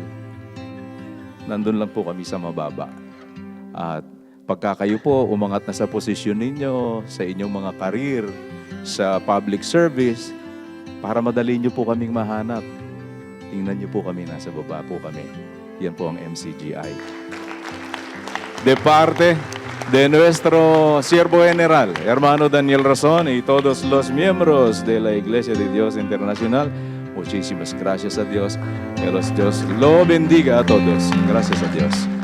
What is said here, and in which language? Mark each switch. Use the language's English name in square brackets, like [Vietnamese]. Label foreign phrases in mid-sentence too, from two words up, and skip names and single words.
[Filipino] Nandun lang po kami sa mababa. At pagka kayo po umangat na sa posisyon ninyo, sa inyong mga karir, sa public service, para madali nyo po kaming mahanap. Tingnan nyo po kami, nasa baba po kami. Yan po ang MCGI. [Spanish] De parte de nuestro siervo general, hermano Daniel Rason, y todos los miembros de la Iglesia de Dios Internacional, muchísimas gracias a Dios. Que Dios lo bendiga a todos. Gracias a Dios.